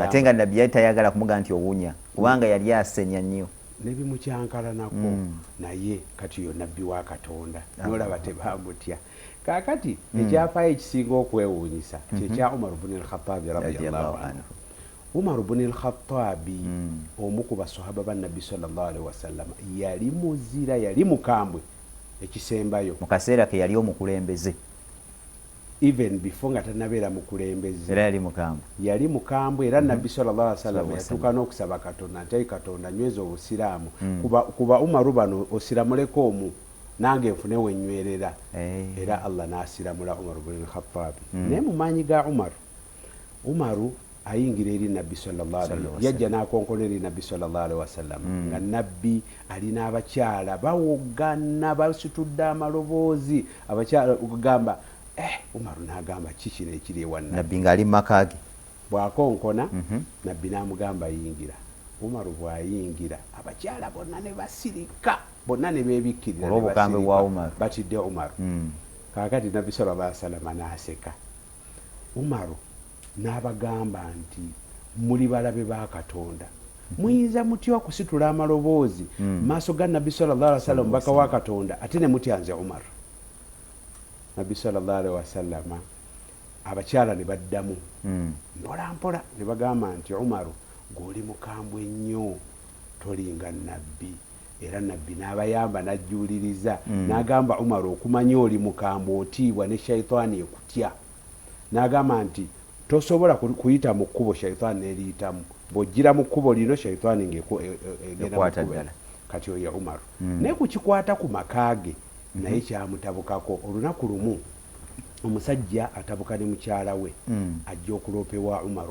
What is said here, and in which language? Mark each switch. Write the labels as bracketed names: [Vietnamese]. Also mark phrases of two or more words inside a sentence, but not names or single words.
[Ganda] ate nga nabbi yali tayagala kumugamba nti owunya kubanga yali asenya nnyo nebimukyankalanako naye kati yo nabbi wa Katonda nolaba tebamutya kakati ekyafaayo ekisinga okwewuunyisa kyekya Umar ibn al-Khattab [Arabic] رضي الله عنه. [Ganda] Umar ibn al-Khattab omu ku basahaba ba Nabbi [Arabic] صلى الله عليه وسلم [Ganda] yali muzira yali mukambwe ekisembayo mu kaseera ke yali omukulembeze [English] even before [Ganda] nga tanabeera mukulembeze era yali mukambwe era Nabbi [Arabic] صلى الله عليه وسلم [Ganda] yatuuka n'okusaba Katonda nti Katonda nyweza obusiraamu kuba Umaru bano osiramuleko omu nange nfune wenywerera era Allah n'asiramula Umar ibn al-Khattab naye mu maanyi ga Umaru ayingira eri Nabbi [Arabic] صلى الله عليه وسلم [Ganda] yajja n'akonkona eri Nabbi [Arabic] صلى الله عليه وسلم [Ganda] nga Nabbi alina abakyala bawogana basitudde amaloboozi abakyala okugamba Umaru n'agamba kikino ekiri ewa Nabbi ng'ali mu maka ge bw'akonkona Nabbi n'amugamba yingira Umaru bw'ayingira abakyala bonna ne basirika bonna ne beebikkirira olw'obukambe bwa Umaru batidde Umaru kaakati Nabbi [Arabic] صلى الله عليه وسلم [Ganda] n'aseka Umaru n'abagamba nti muli balabe ba Katonda muyinza mutya okusitula amaloboozi maaso ga Nabbi [Arabic] صلى الله عليه وسلم [Ganda] baka wa Katonda ate ne mutyanze Umaru. Nabbi [Arabic] صلى الله عليه وسلم [Ganda] abakyala ne baddamu mpola mpola ne bagamba nti Umaru goli mukambwe nnyo tolinga Nabbi era Nabbi n'abayamba n'ajjuliriza n'agamba Umaru okumanya oli mukambwe otiibwa ne shayitaani ekutya n'agamba nti tosobola kuyita mu kkubo shayitaani eriyitamu bw'ojjira mu kkubo lino shayitaani ng'egenda kati oyo Umaru naye kukikwata ku maka ge naye kyamutabukako olunaku lumu omusajja atabuka ne mukyala we ajja okuloopewa Umaru.